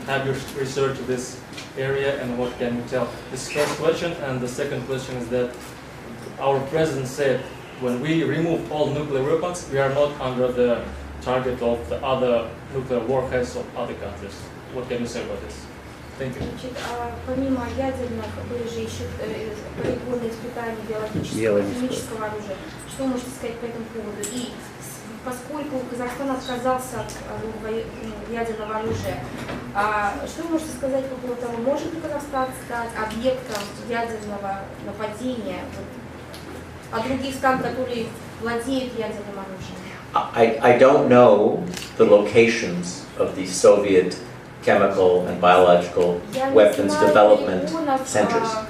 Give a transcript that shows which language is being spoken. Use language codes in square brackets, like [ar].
[en] Have you researched this area, and what can you tell? This is the first question, and the second question is that our president said, when we remove all nuclear weapons, we are not under the target of the other nuclear warheads of other countries. What can you say about this? Thank you. [ru] Помимо ядерных были же еще полигонные испытания биологического и химического оружия. Что вы можете сказать по этому поводу? И поскольку Казахстан отказался от ядерного оружия, что вы можете сказать по поводу того, может ли Казахстан стать объектом ядерного нападения от других стран, которые владеют ядерным оружием? [en] I don't know the locations of the Soviet chemical and biological weapons development centers.